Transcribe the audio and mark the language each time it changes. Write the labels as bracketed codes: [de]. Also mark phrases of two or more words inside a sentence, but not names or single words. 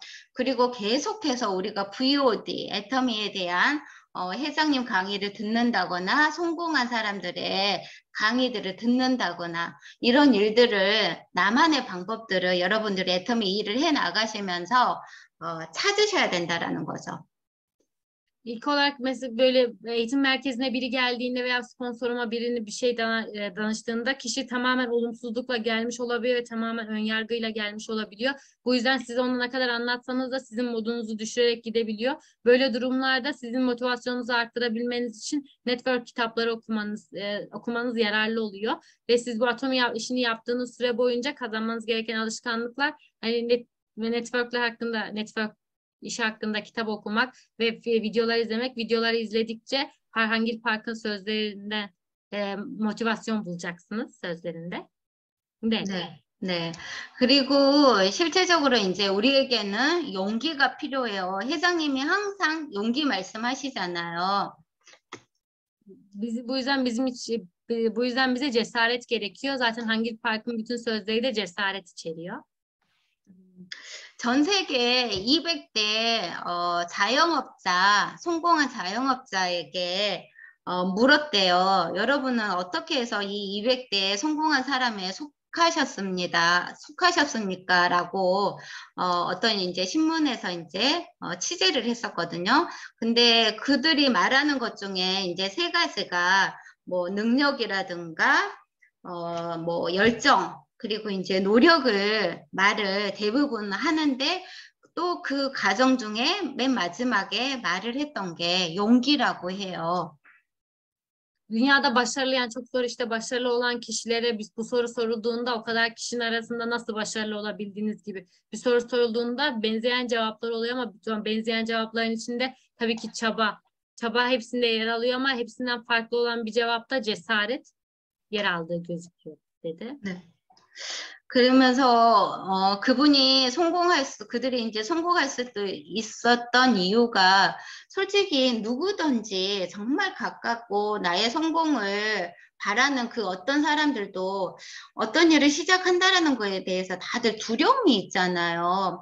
[ko] 그리고 계속해서 우리가 VOD, 애터미에 대한 회장님 강의를 듣는다거나 성공한 사람들의 강의들을 듣는다거나 이런 일들을 나만의 방법들을 여러분들이 애터미 일을 해 나가시면서 찾으셔야 된다라는 거죠. [tr] İlk olarak mesela böyle eğitim merkezine biri geldiğinde veya sponsoruma birini bir şey danıştığında kişi tamamen olumsuzlukla gelmiş olabiliyor ve tamamen önyargıyla gelmiş olabiliyor. Bu yüzden siz onu ne kadar anlatsanız da sizin modunuzu düşürerek gidebiliyor. Böyle durumlarda sizin motivasyonunuzu arttırabilmeniz için network kitapları okumanız yararlı oluyor. Ve siz bu atomi işini yaptığınız süre boyunca kazanmanız gereken alışkanlıklar hani network işi hakkında kitap okumak ve videolar izlemek. Videoları izledikçe Harhangil Park'ın sözlerinde motivasyon bulacaksınız sözlerinde. [ko] 네. 네, 네. 그리고 실제적으로 이제 우리에게는 용기가 필요해요. 회장님이 항상 용기 말씀하시잖아요. [tr] Bu yüzden bize cesaret gerekiyor. Zaten Hangil Park'ın bütün sözleri de cesaret içeriyor. [ko] 전 세계 200대 자영업자, 성공한 자영업자에게 물었대요. 여러분은 어떻게 해서 이 200대 성공한 사람에 속하셨습니까? 라고 어떤 이제 신문에서 이제 취재를 했었거든요. 근데 그들이 말하는 것 중에 이제 세 가지가 뭐 능력이라든가 뭐 열정, 그리고 이제 노력을 말을 대부분 ha는데 또 그 과정 중에 맨 마지막에 말을 했던 게 용기라고 해요. [tr] Dünyada başarılı yani çok zor işte başarılı olan kişilere bu soru sorulduğunda o kadar kişinin arasında nasıl başarılı olabildiğiniz gibi bir soru sorulduğunda benzeyen cevaplar oluyor ama benzeyen cevapların içinde tabii ki çaba hepsinde yer alıyor ama hepsinden farklı olan bir cevapta cesaret yer aldığı gözüküyor dedi. [ko] 네. 그러면서 그들이 이제 성공할 수도 있었던 이유가 솔직히 누구든지 정말 가깝고 나의 성공을 바라는 그 어떤 사람들도 어떤 일을 시작한다라는 거에 대해서 다들 두려움이 있잖아요.